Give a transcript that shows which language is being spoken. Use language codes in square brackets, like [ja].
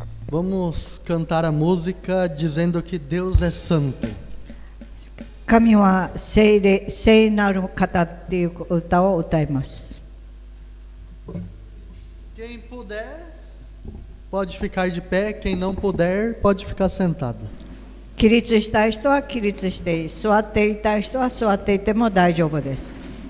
[pt] Vamos cantar a música dizendo que Deus é santo. [ja] 神は聖なる方っていう歌を歌います。 [pt] Quem puder, pode ficar de pé. Quem não puder, pode ficar sentado. [ja] 起立したい人は起立していい。座っていたい人は座っていても大丈夫です。